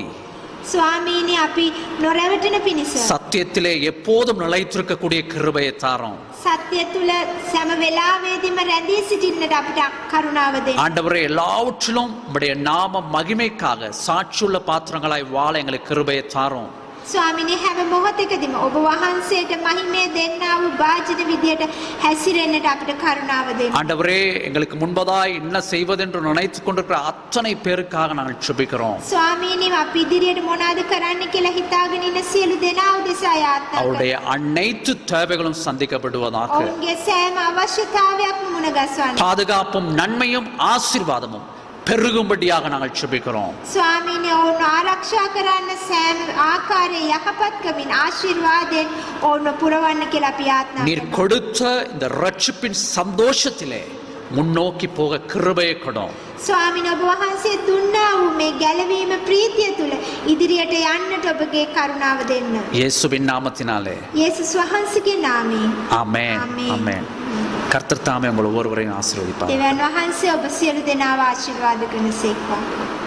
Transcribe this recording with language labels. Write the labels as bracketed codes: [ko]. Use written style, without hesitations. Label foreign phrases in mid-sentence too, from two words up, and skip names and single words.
[si] ස්වාමීනි අපි නොරැවටෙන පිණිස [ta] சத்தியத்திலே எப்போதும் நிலைத்திருக்கக்கூடிய கிருபையை தாரும். [si] සත්‍ය තුල සෑම වෙලාවෙදීම රැඳී සිටින්නට අපිට කරුණාව දෙන්න. [ta] ஆண்டவரே, எல்லாவற்றிலும் உம்முடைய நாம மகிமைக்காக சாட்சியுள்ள பாத்திரங்களாய் வாழ எங்களுக்கு கிருபையை தாரும். [si] ස්වාමීනි හැම මොහොතකදීම ඔබ වහන්සේට මහිමය දෙන්නා වූ වාජිත විදියට හැසිරෙන්නට අපිට කරුණාව දෙන්න. [ta] ஆண்டவரே, எங்களுக்கு முன்பதாய் என்ன செய்வதென்று நினைத்துக் கொண்டிருக்கிற அத்தனை பேருக்காக நாங்கள் ஜெபிக்கிறோம். [si] ස්වාමීනි අපි ඉදිරියට මොනවද කරන්න කියලා හිතාගෙන ඉන්න සියලු දෙනා උදෙසා යාත්නා කරනවා. [ta] அவருடைய அனைத்து தேவைகளும் சந்திக்கப்படுவதாக. [si] ඔවුන්ගේ සෑම අවශ්‍යතාවයක්ම මුණ ගස්වන්න. [ta] பாதுகாப்பும் நன்மையும் ஆசீர்வாதமும் பெருகும்படியாக நாங்கள் ஜெபிக்கிறோம். [si] ස්වාමීනි ඔවුන් ආරක්ෂා කරන්න සෑම ආකාරයේ යහපත්කමින් ආශිර්වාදයෙන් ඔවුන් පුරවන්න කියලා අපි යාත්නා [ta] நீர் [si] කරනවා. [ta] கொடுத்த இந்த ரட்சிப்பின் சந்தோஷத்திலே முன்னோக்கி போக கிருபையை கொடும். [si] ස්වාමීනි ඔබ වහන්සේ දුන්නා වූ මේ ගැලවීම ප්‍රීතිය තුල ඉදිරියට යන්නට ඔබගේ කරුණාව දෙන්න. [ta] இயேசுவின் நாமத்தினாலே [si] යේසුස් වහන්සේගේ නාමයෙන්. [ta] ஆமென். ஆமென். ஆமென். கர்த்தர் தாமே உங்கள் ஒவ்வொருவரையும் ஆசீர்வதிப்பார். [si] දෙවියන් වහන්සේ ඔබ සියලු දෙනාව ආශිර්වාද කරනසේක්වා.